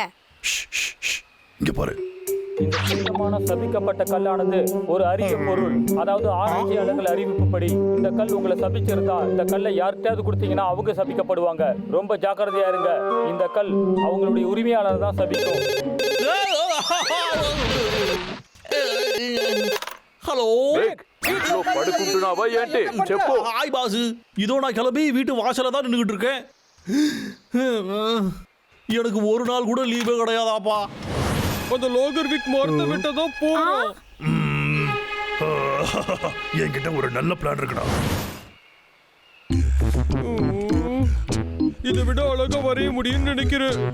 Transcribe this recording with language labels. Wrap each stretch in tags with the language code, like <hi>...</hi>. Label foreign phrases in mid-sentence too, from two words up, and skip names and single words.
<ta>இங்க பாரு. இந்த புனிதமான சபிக்கப்பட்ட கல்லானது ஒரு அரிய பொருள். அதாவது ஆராய்ச்சியாளர்கள் அறிவிப்புப்படி இந்த கல் உங்களை சபிச்சிருந்தா இந்த கல்லை யார்கிட்டயாவது கொடுத்தீங்கன்னா அவங்க சபிக்கப்படுவாங்க. ரொம்ப ஜாக்கிரதையா இருங்க. இந்த கல் அவங்களுடைய உரிமையாளர் தான் சபிக்கும்.</ta> <te>హలో పడుకుంటున్నావా ఏంటి చెప్పు.</te> <en>hi boss.</en> <ta>இதோ நான் கிளம்பி வீட்டு வாசல்ல தான் நின்னுகிட்டு இருக்கேன். எனக்கு ஒரு நாள் கூட லீவே கிடையாதாப்பா. அந்த லோகர் வீக் மரத்தை விட்டதும் போறோம். என்கிட்ட ஒரு நல்ல பிளான் இருக்குடா. இதை விட அழகா வரைய முடியும்னு நினைக்கிறேன்.</ta>